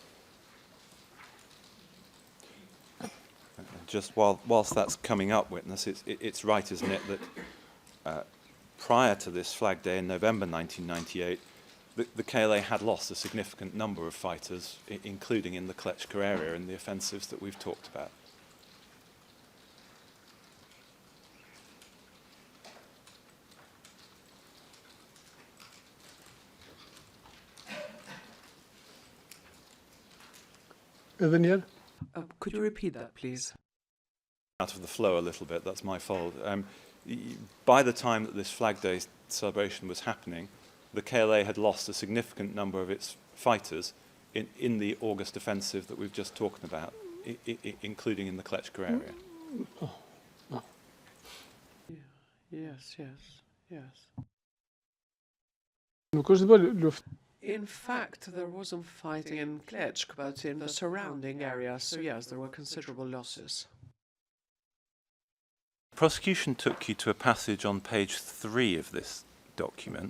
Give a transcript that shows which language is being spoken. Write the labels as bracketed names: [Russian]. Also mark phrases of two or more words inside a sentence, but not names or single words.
[English] Just whilst that's coming up, witness, it's right, isn't it, that prior to this Flag Day in November 1998, the KLA had lost a significant number of fighters, including in the Klečka area in the offensives that we've talked about. [Albanian] Edhe një herë? [English] Could you repeat that, please? Out of the flow a little bit, that's my fault. By the time that this Flag Day celebration was happening, the KLA had lost a significant number of its fighters in the August offensive that we've just talked about, including in the Klečka area. Yes, yes. [Albanian] Nuk është bërë luftë. [English] In fact, there wasn't fighting in Klečka, but in the surrounding area, so yes, there were considerable losses. Prosecution took you to a passage on page 3 of this document.